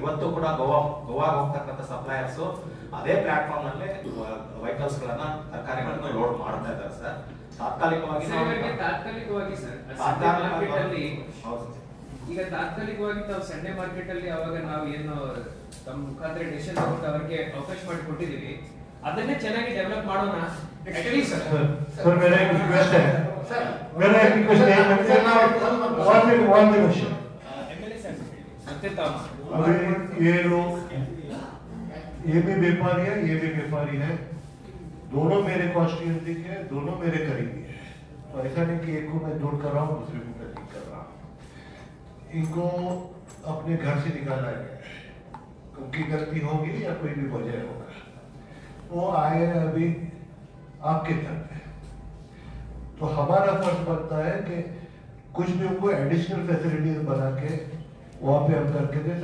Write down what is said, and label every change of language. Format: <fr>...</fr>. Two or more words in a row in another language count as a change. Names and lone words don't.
<kn>ಇವತ್ತು ಕೂಡ ಗೋವಾ ಹೋಗ್ತಕ್ಕಂಥ ಸಪ್ಲೈಯರ್ಸ್ ಅದೇ ಪ್ಲಾಟ್ಫಾರ್ಮ್ ನಲ್ಲಿ ವೆಹಿಕಲ್ಸ್ ಗಳನ್ನ ತರಕಾರಿಗಳನ್ನ ಲೋಡ್ ಮಾಡ್ತಾ ಇದ್ದಾರೆ ಸರ್. ತಾತ್ಕಾಲಿಕವಾಗಿ ಈಗ ತಾತ್ಕಾಲಿಕವಾಗಿ ತಾವು</kn> <en>Sunday market</en> <kn>ಅಲ್ಲಿ ಅವಾಗ ನಾವು ಏನು ತಮ್ಮ ಮುಖಾಂತರ ಡಿಸಿಷನ್ ತಗೊಂಡು ಅವರಿಗೆ ಅವಕಾಶ ಮಾಡಿ ಕೊಟ್ಟಿದೀವಿ, ಅದನ್ನೇ ಚೆನ್ನಾಗಿ ಡೆವಲಪ್ ಮಾಡೋಣ.</kn> <hi>सर मेरा एक रिक्वेस्ट है,</hi> <en>one question.</en> <hi>अभी ये लोग ये भी व्यापारी है, ये भी व्यापारी है, दोनों मेरे कॉन्स्टिट्यूएंसी के, दोनों मेरे करीबी है. तो ऐसा नहीं कि एक को मैं दूर कर रहा हूँ, दूसरे को मैं कर रहा हूँ. इनको अपने घर से निकाला गया है, उनकी गलती होगी या कोई भी वजह होगा, वो आए अभी आपके तरफ है, तो हमारा फर्ज बनता है कि कुछ भी उनको</hi> <en>additional facilities</en> <hi>बना के वहाँ पे हम करके दे।</hi>